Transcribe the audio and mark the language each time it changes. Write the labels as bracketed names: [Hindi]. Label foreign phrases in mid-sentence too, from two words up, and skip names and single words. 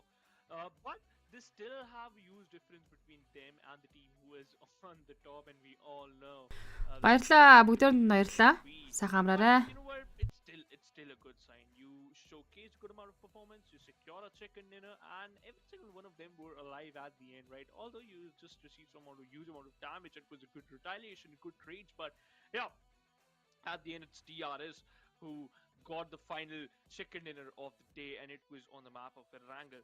[English] But they still have a huge difference between them and the team who is on the top, and we all know. [Mongolian] Баярлалаа. Бүгдээрэнд баярлалаа. Сайхан амраарай. [English] You know what? It's still a good sign. You showcase good amount of performance. You secure a chicken dinner, and every single one of them were alive at the end, right? Although you just received huge amount of damage, it was a good retaliation, good trades, but yeah, at the end it's DRS who got the final chicken dinner of the day, and it was on the map of Erangel.